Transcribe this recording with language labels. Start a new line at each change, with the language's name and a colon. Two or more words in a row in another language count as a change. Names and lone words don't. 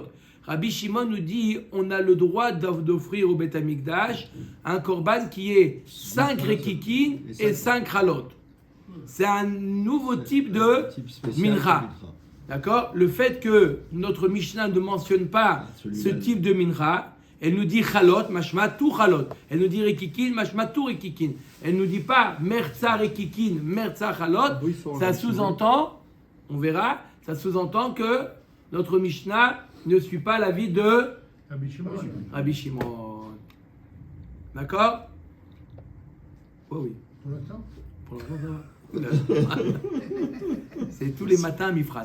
French: Rabbi Shimon nous dit on a le droit d'offrir au Beth Amikdash un korban qui est 5 rekikin et 5 chalot. C'est un nouveau type de mincha. D'accord? Le fait que notre Mishnah ne mentionne pas ce type de mincha, elle nous dit chalot, mashma tout chalot. Elle nous dit rekikin, mashma tout rekikin. Elle ne nous dit pas
Hebrew: merza rekikin, merza chalot.
French: Ça sous-entend, on verra, ça sous-entend que notre Mishnah ne suit pas l'avis de Rabbi Shimon. D'accord? Oh oui. Pour l'instant, c'est tous les matins, Mifran.